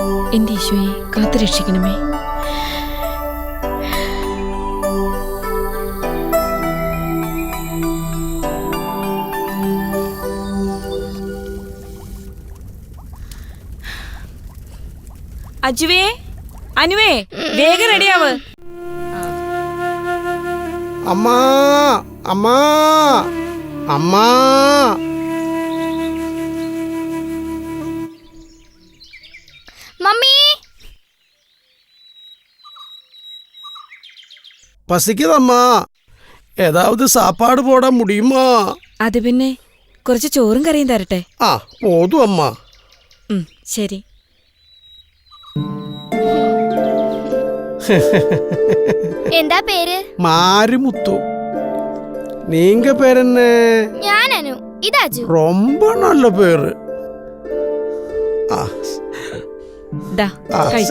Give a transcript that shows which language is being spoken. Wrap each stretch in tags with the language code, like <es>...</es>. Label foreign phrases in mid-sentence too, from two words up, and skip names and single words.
<ml>എന്റെ ഈശോയെ കാത്തുരക്ഷിക്കണമേ. അജുവേ, അനുവേ, വേഗം റെഡിയാവ്. അമ്മാ അമ്മാ അമ്മാ.</ml> <ta>மம்மி பசிக்குதம்மா, ஏதாவது சாப்பாடு போட முடியுமா?</ta> <ml>അത് പിന്നെ കുറച്ച് ചോറും കറിയും തരട്ടെ?</ml> <ta>ஆ போதும் அம்மா.</ta> <ml>ശരി. എന്താ പേര്? മാരിമുത്തു.</ml> <ta>நீங்க பேர் என்ன?</ta> <ml>ഞാൻ അനു. ഇതാജു.</ml> <ta>ரொம்ப நல்ல பேரு.</ta> <ml>ദാ കഴിച്ചോ.</ml>